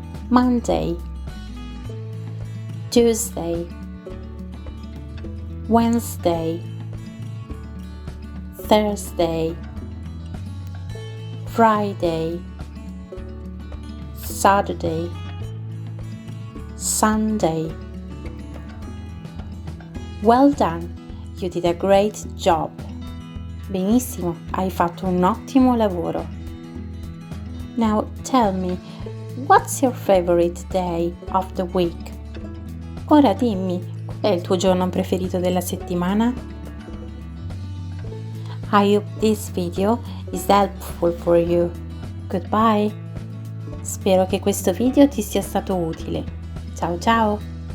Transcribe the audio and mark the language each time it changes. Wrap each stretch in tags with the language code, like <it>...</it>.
<en>Monday, Tuesday, Wednesday, Thursday, Friday, Saturday, Sunday. Well done, you did a great job.</en> <it>Benissimo, hai fatto un ottimo lavoro.</it> <en>Now tell me, what's your favorite day of the week?</en> <it>Ora dimmi, qual è il tuo giorno preferito della settimana?</it> <en>I hope this video is helpful for you. Goodbye.</en> <it>Spero che questo video ti sia stato utile. Ciao ciao!</it>